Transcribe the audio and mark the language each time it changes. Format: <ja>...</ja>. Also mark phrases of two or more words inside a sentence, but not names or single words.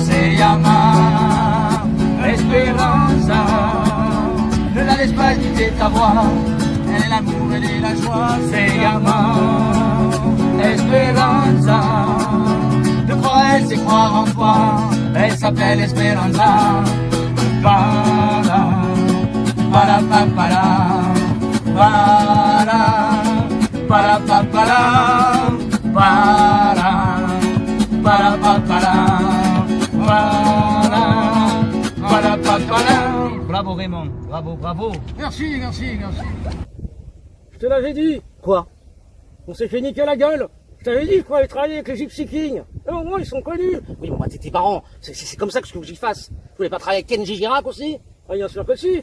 <es>Se llama Esperanza.</es> <fr>Ne la laisse pas quitter ta voix. Elle est l'amour, elle est la joie.</fr> <es>Se llama Esperanza.</es> <fr>De croire elle, c'est croire en toi. Elle s'appelle Esperanza. Para, para, pa, para, para, pa, para, para, pa, para. Bravo Raymond. Bravo, bravo. Merci, merci, merci. Je te l'avais dit. Quoi? On s'est fait niquer la gueule. Je t'avais dit qu'il fallait travailler avec les Gypsy Kings. Et au moins, ils sont connus. Oui, bon bah t'es tes parents, c'est comme ça que je veux que j'y fasse. Tu voulais pas travailler avec Kenji Girac aussi? Ah, bien sûr que si.</fr>